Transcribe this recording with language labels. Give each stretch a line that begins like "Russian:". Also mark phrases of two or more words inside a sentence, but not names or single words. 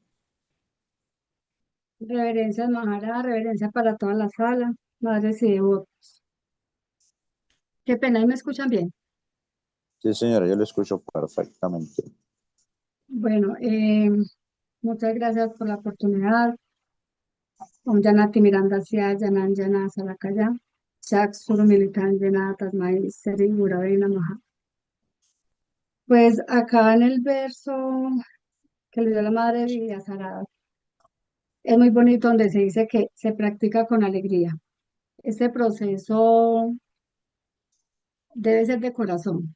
Spanish: Reverencias, Maharaj, reverencia para toda la sala, madres y devotos. Qué pena, ¿y me escuchan bien? Sí, señora, yo le escucho perfectamente. Bueno, muchas gracias por la oportunidad.
Sanskrit: Om Janati Miranda Sia, Janan Jana Salakaya, Chak Suru Militan Jana Tasmai Seri Gurave Namaha.
Spanish: Pues acá en el verso que le dio la madre de Sarada, es muy bonito donde se dice que se practica con alegría. Este proceso debe ser de corazón.